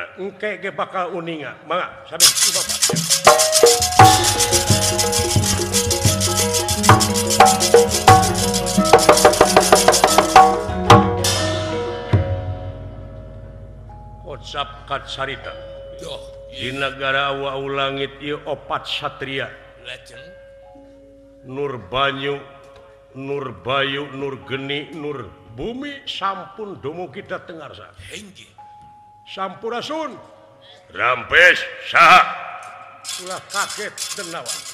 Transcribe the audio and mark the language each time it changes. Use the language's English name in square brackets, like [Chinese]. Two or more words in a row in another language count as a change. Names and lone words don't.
[Sundanese] Engke ge bakal uninga. Mangga, sabe ku Bapak. Kocap kacarita. Duh, Di negara wau langit ieu opat satria. legend. [Javanese] Nur banyu, nur bayu, nur geni, nur bumi sampun dumugi dateng arsa. [Sundanese] Hengge. Sampurasun Rampes saha? ulah kaget denawa.